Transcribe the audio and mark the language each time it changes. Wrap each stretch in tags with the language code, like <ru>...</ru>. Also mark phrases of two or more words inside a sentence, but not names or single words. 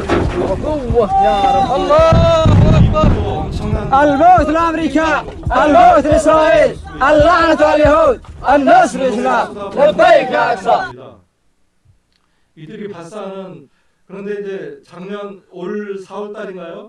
<ar>قوة يا رب الله أكبر. الموت لأمريكا، الموت لإسرائيل، اللعنة على اليهود، النصر للإسلام. لبيك يا أقصى.</ar> <ko>이들이 발사하는 그런데 이제 작년 올 4월 달인가요?</ko>